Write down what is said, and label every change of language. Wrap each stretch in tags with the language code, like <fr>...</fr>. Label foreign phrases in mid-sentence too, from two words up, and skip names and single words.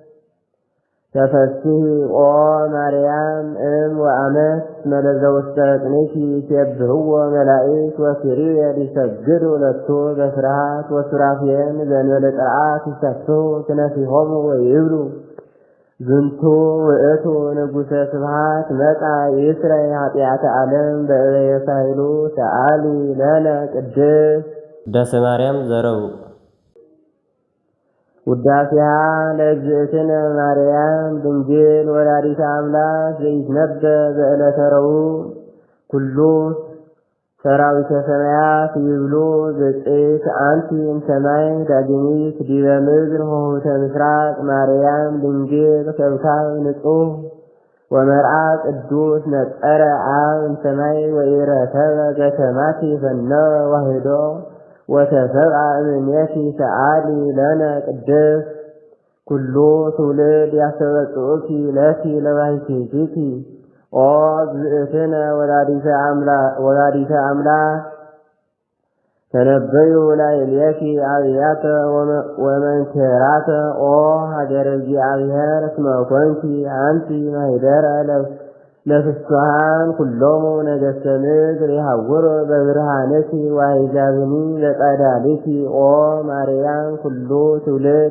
<gez>ተፈስሒ ኦ ማርያም እም ወአመት መለዘ ውስተ ጽንዕኪ ይሴብሕዎ መላእክት ወኪሩቤል ይሰግዱ ለቱ በፍርሃት ወሱራፌል ዘእንበለ ጥርዓት ይሰፍሑ ክነፊሆሙ ወይብሉ ዝንቱ ውእቱ ንጉሠ ስብሐት መጻ ይስረይ ኃጢአተ ዓለም በእበየ ሳህሉ ሰአሊ ለነ ቅድስት ውዳሴ ማርያም ዘረቡዕ ውዳሴሃ ለእግዝእትነ ማርያም ድንግል ወላዲተ አምላክ ዘይትነበብ በዕለተ ረቡዕ ኩሉ ሰራዊተ ሰማያት ይብሉ ብፅዕት አንቲ እምሰማይ ዳግሚት ዲበ ምድር ሆህተ ምስራቅ ማርያም ድንግል ከብካብ ንጹሕ ወመርዓ ቅዱስ ነጸረ አብ እምሰማይ ወኢረከበ ገተማቲ ፈነወ ዋህዶ ወተሰብአ እምኔኪ ሰአሊ ለነ ቅድስት ኩሉ ትውልድ ያስተበጽኡኪ ለኪ ለባሕቲትኪ ኦ እግዝእትነ ወላዲተ አምላክ ተነበዩ ላዕሌኪ አብያተ ወመንክራተ ኦ ሀገረ እግዚአብሔር እስመ ኮንኪ አንቲ ማኅደረ ለፍስሓን ኩሎሙ ነገሥተ ምድር ይሃውሩ በብርሃንኪ ወአሕዛብኒ በጸዳልኪ ኦ ማርያም ኩሉ ትውልድ</gez>